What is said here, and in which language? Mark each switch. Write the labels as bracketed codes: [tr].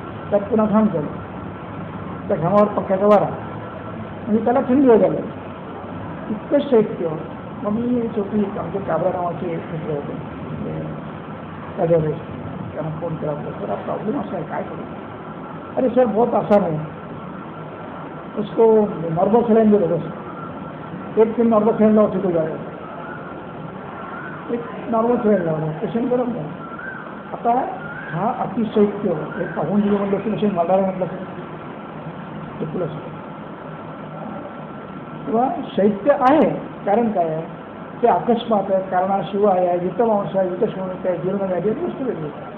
[mr] त्यात पुन्हा घाम झालं, त्या घामावर पक्क्याचा वारा म्हणजे त्याला थंडी व्हायला इतकं शैत्य. मग मी शेवटी आमचे काबरा नावाचे एक मित्र होते, त्यांना फोन केला होता, सर हा प्रॉब्लेम असा आहे, काय करू? [hi] अरे सर बहुत आसान है, उसको नॉर्मल सलाइन दे दो बस, एक दिन नॉर्मल सलाइन लाओ ठीक हो जाएगा. [mr] एक नॉर्मल सलाइन लावलं, पेशंट बरं नाही. आता हा अतिशैत्य हे पाहून दिलं म्हणलं की मशीन मारणारे म्हटलं ते प्लस किंवा शैत्य आहे. कारण काय आहे ते अकस्मात आहे, कारणाशिवाय आहे, वित्तमांश आहे, वित्तश्रवणिक आहे, जीर्णव्याधी आहे, गोष्ट वेगळी.